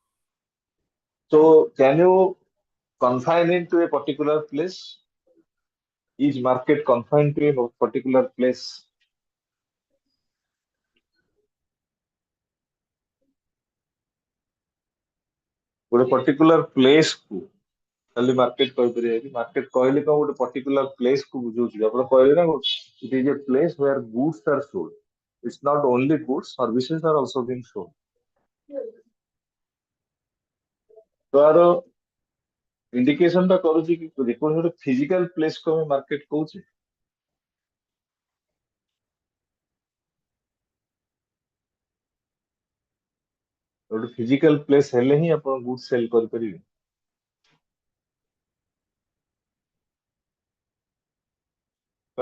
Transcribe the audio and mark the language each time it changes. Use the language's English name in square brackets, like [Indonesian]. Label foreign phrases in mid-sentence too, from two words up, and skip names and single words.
[English] So can you confine into a particular place? Is market confined to a particular place? [Odia] ଗୋଟେ [English] particular place [Odia] କୁ ଖାଲି market କହିପାରିବେ କି market କହିଲେ କଣ ଗୋଟେ particular place କୁ ବୁଝଉଛି ଆପଣ କହିଲେ ନା [English] it is a place where goods are sold. It's not only goods, services are also being sold. [Odia] ତ ଆର ଇଣ୍ଡିକେସନ ଟା କରୁଛି କି ଯେକୌଣସି ଗୋଟେ [English] physical place [Odia] କୁ ଆମେ ମାର୍କେଟ କହୁଛେ ଗୋଟେ [English] physical place [Odia] ହେଲେ ହିଁ ଆପଣ [English] good sell [Odia] କରିପାରିବେ ତ